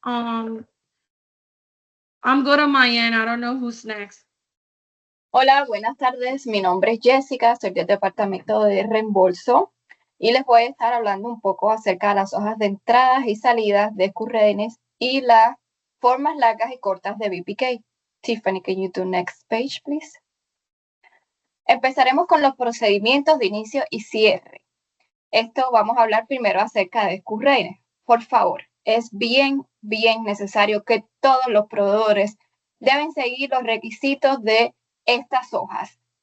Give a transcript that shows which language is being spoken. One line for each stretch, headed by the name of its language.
English: I'm good on my end. I don't know who's next.
Spanish: Hola, buenas tardes. Mi nombre es Jessica, soy del departamento de reembolso y les voy a estar hablando un poco acerca de las hojas de entradas y salidas de Currenes y las formas largas y cortas de VPK.
English: Tiffany, can you do next page, please?
Spanish: Empezaremos con los procedimientos de inicio y cierre. Esto vamos a hablar primero acerca de Currenes. Por favor, es bien necesario que todos los proveedores deben seguir los requisitos de estas hojas.